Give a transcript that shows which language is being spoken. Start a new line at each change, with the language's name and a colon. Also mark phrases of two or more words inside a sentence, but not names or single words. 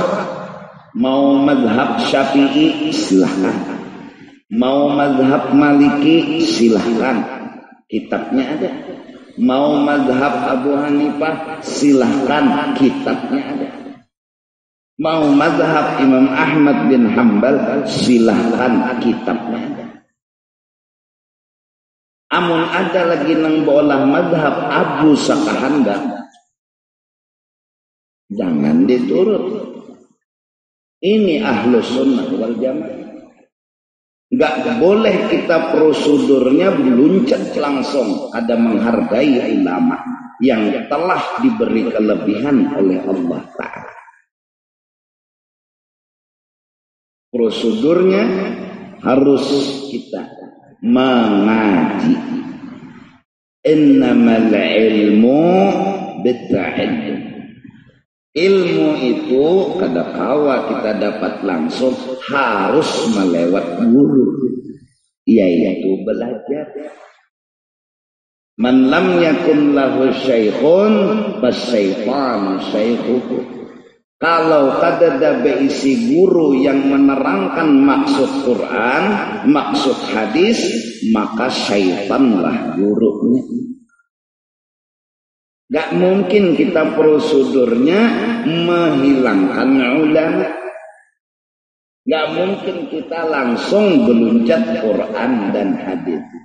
Indonesian: Mau madhab Syafi'i silahkan, mau madhab Maliki silahkan, kitabnya ada. Mau madhab Abu Hanifah silahkan, kitabnya ada. Mau madhab Imam Ahmad bin Hanbal silahkan, kitabnya ada.
Banjar: Amun ada lagi nang bolah madhab Abu Sakahanda, jangan diturut.
Indonesian: Ini
Arabic: أهل السنة والجماعة.
Indonesian: Enggak boleh kita prosedurnya meluncat langsung. Ada menghargai ulama yang telah diberi kelebihan oleh Allah Ta'ala. Prosedurnya harus kita mengaji.
Arabic: إنما العلم بالتعلم.
Banjar: Ilmu itu kada kawa kita dapat langsung, harus melewat guru, yaitu belajar.
Arabic: من لم يكن له شيخ فالشيطان شيخه.
Indonesian: Kalau kada ada beisi guru yang menerangkan maksud Quran, maksud hadis, maka syaitanlah gurunya. Gak mungkin kita prosedurnya menghilangkan ulama. Gak mungkin kita langsung meluncat Quran dan hadis.